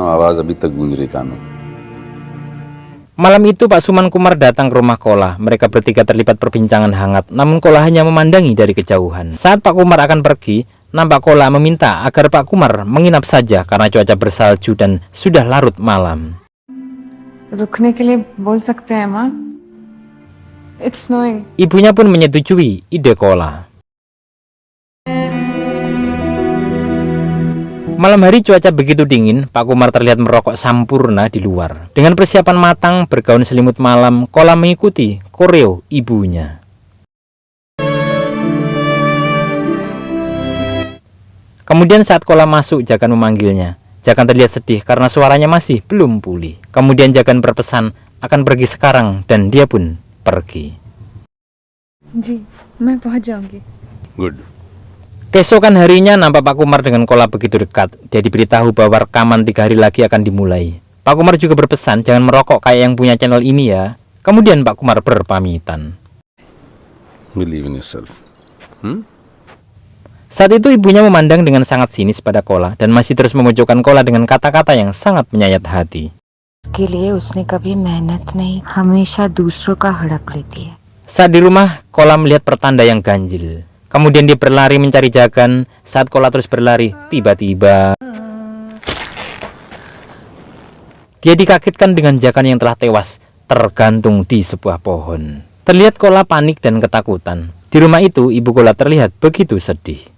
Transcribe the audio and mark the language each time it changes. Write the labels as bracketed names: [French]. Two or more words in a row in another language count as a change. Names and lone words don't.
[Indonesian] Malam itu Pak Suman Kumar datang ke rumah Kola. Mereka bertiga terlibat perbincangan hangat, namun Kola hanya memandangi dari kejauhan. Saat Pak Kumar akan pergi, nampak Kola meminta agar Pak Kumar menginap saja karena cuaca bersalju dan sudah larut malam. [Hindi] रुकने के लिए बोल सकते हैं माँ? [English] It's snowing. [Indonesian] Ibunya pun menyetujui ide Kola. Malam hari cuaca begitu dingin, Pak Kumar terlihat merokok sampurna di luar. Dengan persiapan matang, bergaun selimut malam, Kola mengikuti koreo ibunya. Kemudian saat Kola masuk, Jagan memanggilnya. Jagan terlihat sedih karena suaranya masih belum pulih. Kemudian Jagan berpesan akan pergi sekarang dan dia pun pergi. [Hindi] जी मैं पहुंच जाऊंगी. गुड. [Indonesian] Keesokan harinya nampak Pak Kumar dengan Kola begitu dekat. Dia diberitahu bahwa rekaman 3 hari lagi akan dimulai. Pak Kumar juga berpesan jangan merokok kayak yang punya channel ini ya. Kemudian Pak Kumar berpamitan. [English] Believe in yourself. [Indonesian] Saat itu ibunya memandang dengan sangat sinis pada Kola dan masih terus memojokkan Kola dengan kata-kata yang sangat menyayat hati. [Hindi] के लिए उसने कभी मेहनत नहीं, हमेशा दूसरों का हड़प लेती है. [Indonesian] Saat di rumah, Kola melihat pertanda yang ganjil. Kemudian dia berlari mencari Jagan. Saat Kola terus berlari, tiba-tiba dia dikagetkan dengan Jagan yang telah tewas tergantung di sebuah pohon. Terlihat Kola panik dan ketakutan. Di rumah itu, ibu Kola terlihat begitu sedih.